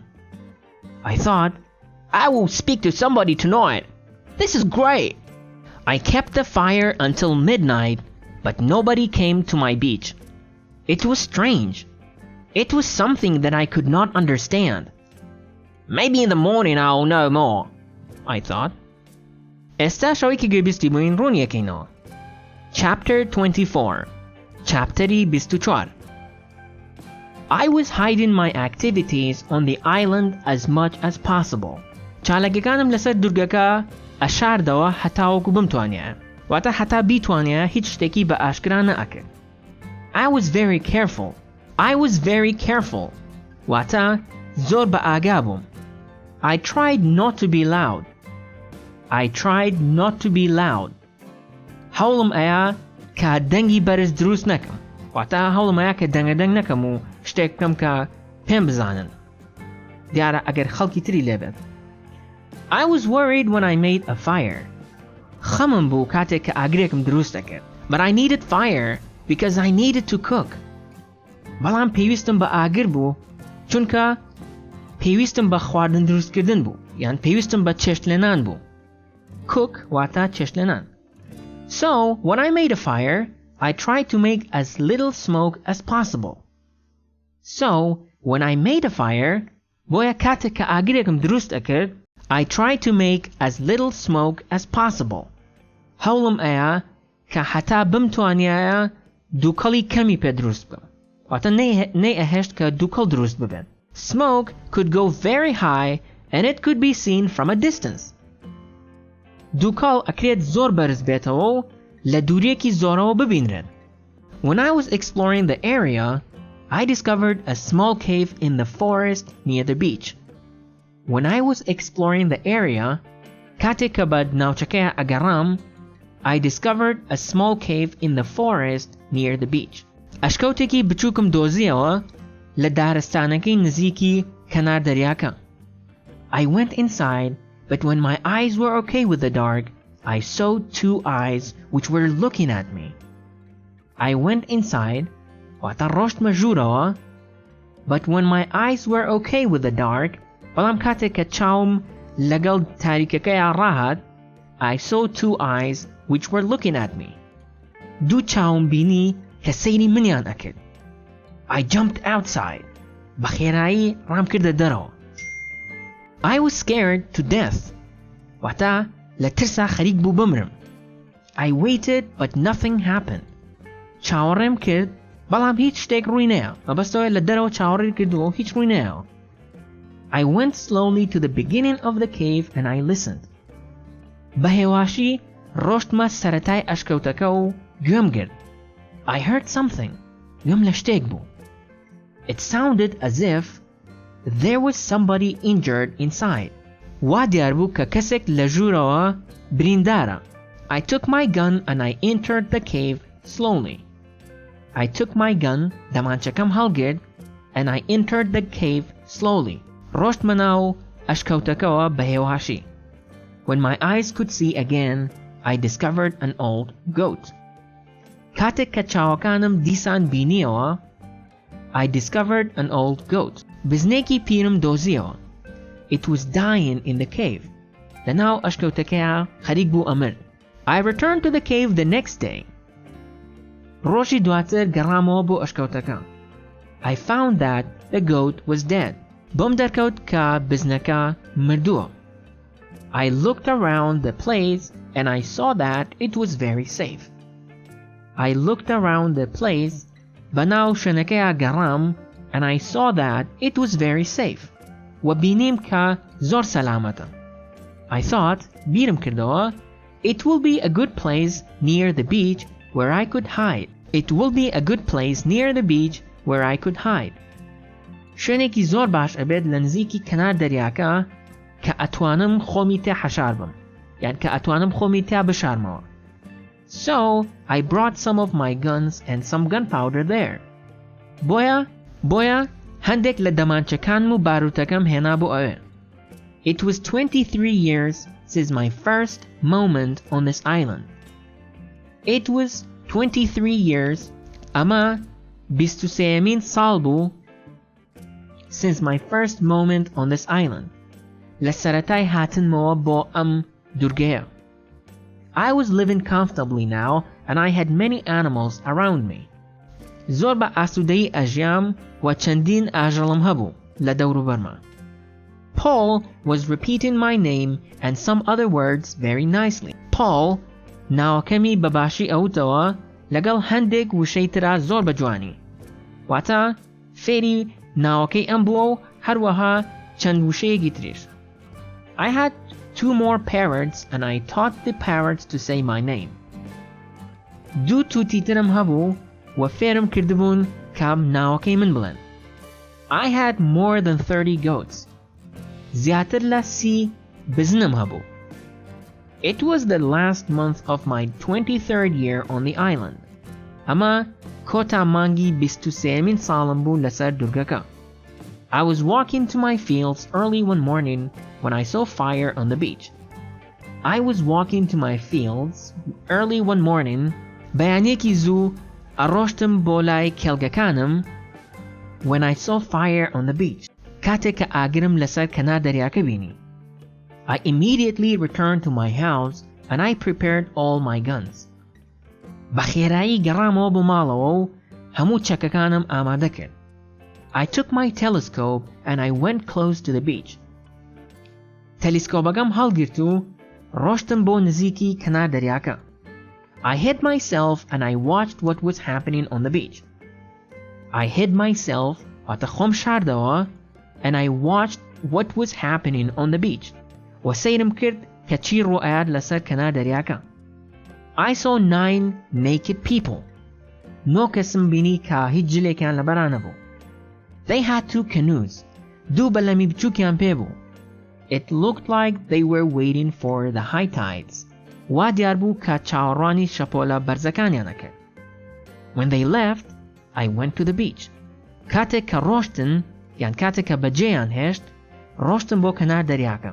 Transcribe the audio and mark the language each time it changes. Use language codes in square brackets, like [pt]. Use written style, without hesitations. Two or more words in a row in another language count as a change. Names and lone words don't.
[en] I thought, I will speak to somebody tonight. This is great. I kept the fire until midnight, but nobody came to my beach. It was strange. It was something that I could not understand. Maybe in the morning I'll know more, I thought. Esta شوی که گویستی بوین رون یکینا. Chapter 24. Chapteri 24. I was hiding my activities on the island as much as possible. [ckb] چالگەکانم لەسەر دورگەکە ئەشاردەوە هەتاوەکو بمتوانێ. واتە هەتا بیتوانێ هیچ شتێکی بە ئاشکرا نەئەکرد. [en] I was very careful. I was very careful. [ckb] واتە زۆر بە ئاگا بووم. [en] I tried not to be loud. I tried not to be loud. [ckb] هەوڵم ئەیە کە دەنگی بەرز دروست نەکەم. واتە هەوڵم ئەیە کە دەنگەدەنگ نەکەم و شتێک بکەم کە پێم بزانن. دیارە ئەگەر خەڵکی تری لێبێت. [en] I was worried when I made a fire. [ckb] خەمم بوو کاتێک کە ئاگرێکم دروست دەکرد. [en] But I needed fire because I needed to cook. [ckb] بەڵام پێویستم بە ئاگر بوو چونکە پێویستم بە خواردن دروستکردن بوو یان پێویستم بە چێشتلێنان بوو. Cook واتە چێشتلێنان. [en] So, when I made a fire, I tried to make as little smoke as possible. So, when I made a fire, [ckb] بۆیە کاتێک کە ئاگرێکم دروست ئەکرد, [en] I tried to make as little smoke as possible. [ckb] هەوڵم ئەیە کە حتا بمتوانیایە دووکەڵی کەمی پێ دروست بم. واتە نەیئەهێشت کە دووکەڵ دروست ببێت. [en] Smoke could go very high and it could be seen from a distance. [ckb] دووکەڵ ئەکرێت زۆر بەرز بێتەوە و لە دوورێکی زۆرەوە ببینرێت. [en] When I was exploring the area, I discovered a small cave in the forest near the beach. When I was exploring the area, [ckb] کاتێک کە بە ناوچەکەیە ئەگەڕام, [en] I discovered a small cave in the forest near the beach. [ckb] ئەشکەوتێکی بچووکم دۆزیەوە لە دارستانەکەی نزیکی کەنار دەریاکە. [en] I went inside, but when my eyes were okay with the dark, I saw two eyes which were looking at me. I went inside, [ckb] واتە ڕۆشتمە ژوورەوە, [en] but when my eyes were okay with the dark, [ckb] بەڵام کاتێک کە چاوم لەگەڵ تاریکەکەیە ڕاهات, [en] I saw two eyes which were looking at me. [ckb] دوو چاوم بینی کە سەیری منیان ئەکرد. [en] I jumped outside. [ckb] بەخێرایی ڕام کردە دەرەوە. [en] I was scared to death. [ckb] واتە لە ترسا خەریک بوو بمرم. [en] I waited but nothing happened. [ckb] چاوەڕێم کرد بەڵام هیچ شتێک ڕووی نەیە. مەبەستەوەی لە دەرەوە چاوەڕێی کردووە هیچ ڕووی نەیە. [en] I went slowly to the beginning of the cave and I listened. [ckb] بەهێواشی ڕۆشتمە سەرەتای ئەشکەوتەکە و گوێم گرت. [en] I heard something. [ckb] گوێم لە شتێک بوو. [en] It sounded as if there was somebody injured inside. [ckb] وا دیار بوو کە کەسێک لە ژوورەوە بریندارە. [en] I took my gun and I entered the cave slowly. I took my gun, [ckb] دەمانچەکەم هەڵگرت, [en] and I entered the cave slowly. [ckb] ڕۆشتمە ناو ئەشکەوتەکەوە بەهێواشی. [en] When my eyes could see again, I discovered an old goat. [ckb] کاتێک کە چاوەکانم دیسان بینیەوە, [en] I discovered an old goat. [ckb] بزنێکی پیرم دۆزیەوە. [en] It was dying in the cave. [ckb] لەناو ئەشکەوتەکەیە خەریک بوو ئەمر. [en] I returned to the cave the next day. [ckb] ڕۆژی دواتر گەڕامەوە بۆ ئەشکەوتەکە. [en] I found that the goat was dead. [ckb] بۆم دەرکەوت کە بزنەکە مردووە. [en] I looked around the place and I saw that it was very safe. I looked around the place, [ckb] بەناو شوێنەکەیە گەڕام, [en] and I saw that it was very safe. [ckb] و بینیم کە زۆر سەلامەتە. [en] I thought, [ckb] بیرم کردەوە, [en] it will be a good place near the beach where I could hide. It will be a good place near the beach where I could hide. [ckb] شوێنێکی زۆر باش ئەبێت لە نزیکی کەنار دەریاکە کە ئەتوانم خۆمی تێ حەشار بم. یان کە ئەتوانم خۆمی تێ بشارمەوە. [en] So, I brought some of my guns and some gunpowder there. [ckb] بۆیە هەندێک لە دەمانچەکانم و باروتەکەم هێنا بۆ ئەوێ. [en] It was 23 years since my first moment on this island. It was 23 years, [ckb] ئەمە 23مین ساڵ بوو [en] since my first moment on this island. [ckb] لە سەرەتای هاتنمەوە بۆ ئەم دوورگەیە. [en] I was living comfortably now and I had many animals around me. [ckb] زۆر بە ئاسوودەیی ئەژیام و چەندین ئاژەڵم هەبوو لە دەوروبەرمە. [en] Paul was repeating my name and some other words very nicely. [ckb] Paul ناوەکەمی بەباشی ئەوتەوە لەگەڵ هەندێک وشەی ترا زۆر بەجوانی. واتە فێری ناوەکەی ئەم بووە و هەروەها چەند وشەیەکی تریش. [en] I had 2 more parrots and I taught the parrots to say my name. [ckb] دوو توتی ترم هەبوو و فێرم کردبوون کام ناوەکەی من بڵێن. [en] I had more than 30 goats. [ckb] زیاتر لە 30 بزنم هەبوو. [en] It was the last month of my 23rd year on the island. [ckb] ئەمە کۆتا مانگی 23مین ساڵم بوو لەسەر دوورگەکە. [en] I was walking to my fields early one morning when I saw fire on the beach. I was walking to my fields early one morning, [ckb] بەیانێکی زوو ئەڕۆشتم بۆ لای کێڵگەکانم [en] when I saw fire on the beach. [ckb] کاتێک کە ئاگرم لەسەر کەنار دەریاکە بینی. [en] I immediately returned to my house and I prepared all my guns. [ckb] بە خێرایی گەڕامەوە بۆ ماڵەوە و هەموو چەکەکانم ئامادە کرد. [en] I took my telescope and I went close to the beach. [ckb] تەلیسکۆپەکەم هەڵگرت و ڕۆشتم بۆ نزیکی کەنار دەریاکە. [en] I hid myself and I watched what was happening on the beach. I hid myself [ckb] واتە خۆم شاردەوە [en] and I watched what was happening on the beach. [ckb] و سەیرم کرد کە چی ڕۆئات لەسەر کەنار دەریاکە. [en] I saw 9 naked people. [ckb] 9 کەسم بینی کە هیچ جلێکیان لەبەرا نەبوو. [en] They had 2 canoes. [ckb] 2 بەلەمی بچووکیان پێبوو. [en] It looked like they were waiting for the high tides. [ckb] وا دیار بوو کە چاوەڕوانی شەپۆلە بەرزەکانیان ئەکرد. [en] When they left, I went to the beach. [ckb] کاتێک کە ڕۆشتن یان کاتێک کە بەجێیان هێشت ڕۆشتم بۆ کەنار دەریاکە.